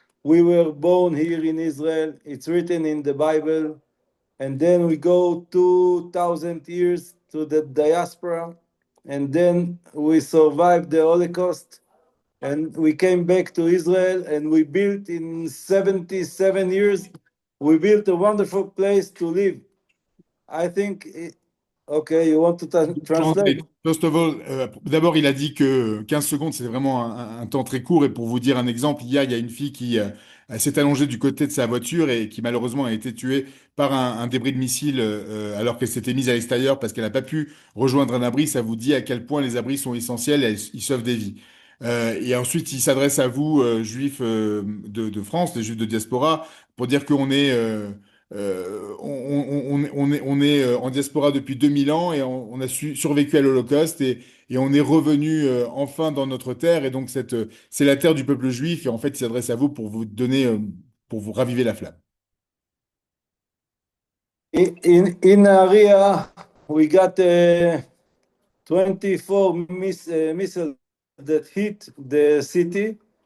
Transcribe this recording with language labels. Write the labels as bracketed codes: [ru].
[en] We were born here in Israel. It's written in the Bible, and then we go 2,000 years to the diaspora, and then we survived the Holocaust and we came back to Israel and we built in 77 years, we built a wonderful place to live. I think, okay, you want to translate? First of all, [fr] d'abord, il a dit que 15 secondes, c'est vraiment un temps très court. Et pour vous dire un exemple, hier, il y a une fille qui s'est allongée du côté de sa voiture et qui malheureusement a été tuée par un débris de missile alors qu'elle s'était mise à l'extérieur parce qu'elle n'a pas pu rejoindre un abri. Ça vous dit à quel point les abris sont essentiels et ils sauvent des vies. Et ensuite, il s'adresse à vous, juifs de France, les juifs de diaspora, pour dire qu'on est... on est en diaspora depuis 2000 ans et on a survécu à l'Holocauste et on est revenu enfin dans notre terre. Et donc, c'est la terre du peuple juif. Et en fait, il s'adresse à vous pour vous donner, pour vous raviver la flamme. [en] In Nahariya, we got 24 missiles that hit the city.